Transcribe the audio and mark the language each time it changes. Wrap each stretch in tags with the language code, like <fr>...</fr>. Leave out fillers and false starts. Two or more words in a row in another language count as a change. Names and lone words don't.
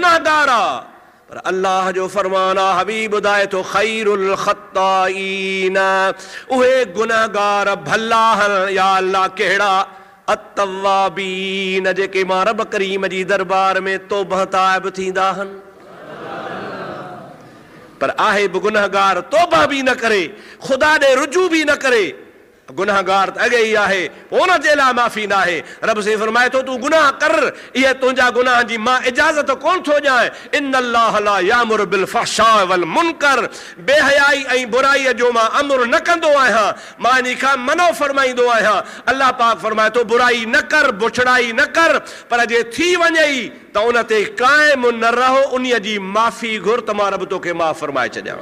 <sd>गुनाहगार आहे, पर अल्लाह जो फरमान आहे, हबीब ॿुधाए थो</sd> <ar>خير الخطائين,</ar> <sd>उहे गुनहगार भला आहिनि या अल्लाह कहिड़ा, अत्तवाबीन जेके मां रब करीम जी दरबार में तौबह ताइब थींदा आहिनि। पर आहे बि गुनहगार, तौबह बि न करे, ख़ुदा ॾे रुजू बि न करे, गुनहगार त अॻे ई आहे, हुन जे लाइ माफ़ी न आहे। रब से फरमाए थो तूं गुनाह कर, इहे तुंहिंजा गुनाह जी मां इजाज़त कोन थो ॾियां।</sd> <ar>إن الله لا يأمر بالفحشاء والمنكر,</ar> <sd>बेहयाई ऐं बुराईअ जो मां अमर न कंदो आहियां, मां इन खां मनो फरमाईंदो आहियां। अल्लाह पाक फरमाए थो बुराई न कर, बुछड़ाई न कर, पर जे थी वञे त उन ते क़ाइम न रहो, उन जी माफ़ी घुर त मां रब तोखे माफ़ फरमाए छॾियां।</sd>